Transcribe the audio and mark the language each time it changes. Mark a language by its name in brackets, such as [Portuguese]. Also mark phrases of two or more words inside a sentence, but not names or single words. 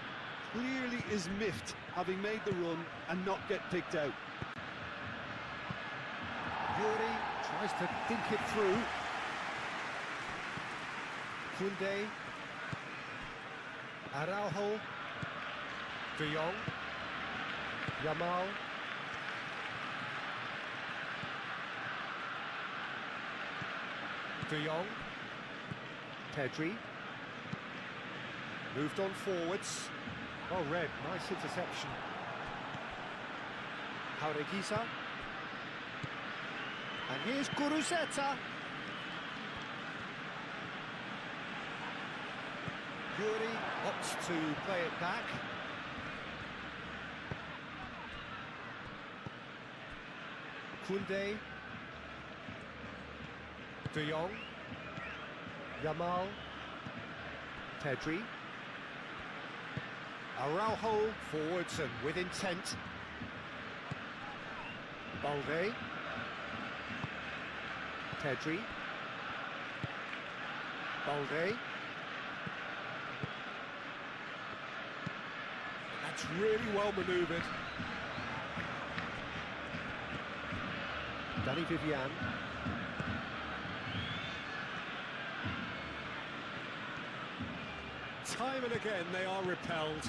[English] Clearly is miffed, having made the run and not get picked out. Yuri tries to think it through. Koundé. Araujo. De Jong. Yamal. De Jong. Pedri. Moved on forwards. Well read, nice interception. Jaureguisa. And here's Guruzeta. Yuri opts to play it back. Koundé. De Jong. Yamal. Pedri. Araujo forwards and with intent. Balde. Pedri. Balde. That's really well manoeuvred. Danny Vivian. Time and again they are repelled.